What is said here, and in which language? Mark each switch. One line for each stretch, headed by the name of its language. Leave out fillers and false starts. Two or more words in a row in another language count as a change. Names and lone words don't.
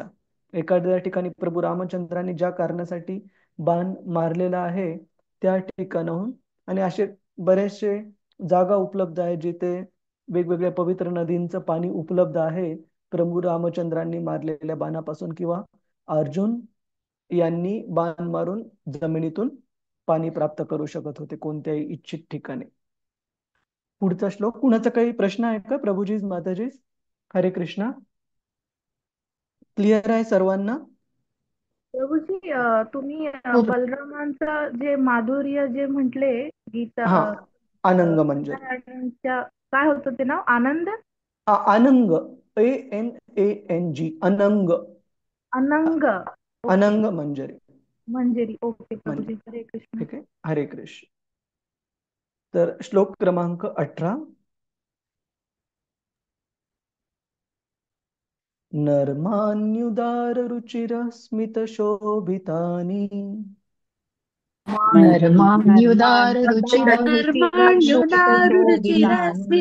Marathi: एखाद्या ठिकाणी प्रभू रामचंद्रांनी ज्या कारणासाठी बाण मारलेला आहे त्या ठिकाणाहून, आणि असे बरेचसे जागा उपलब्ध आहे जिथे वेगवेगळ्या पवित्र नदींचं पाणी उपलब्ध आहे प्रभू रामचंद्रांनी मारलेल्या बाणापासून, किंवा अर्जुन यांनी बाण मारून जमिनीतून पाणी प्राप्त करू शकत होते कोणत्याही इच्छित ठिकाणी. पुढचा श्लोक, कुणाचा काही प्रश्न आहे का? प्रभूजीज, माताजीज, हरे कृष्णा. क्लिअर आहे सर्वांना? प्रभूजी तुम्ही हो. बलरामांचं जे माधुर्य जे म्हटले गीता हा, अनंग मंजरी. राधाराणींच्या काय होतं ते नाव? आनंद अनंग, ANANG, अनंग, अनंग. अनंग मंजरी. मंजिरी. ओके म्हणजे प्रभूजी, हरे कृष्ण. ठीक आहे, हरे कृष्ण. तर श्लोक क्रमांक 18.
Sanskrit: नर्मान्युदार रुचिर स्मित शोभितानि नर्माण्युदार रुचिरशोभितानि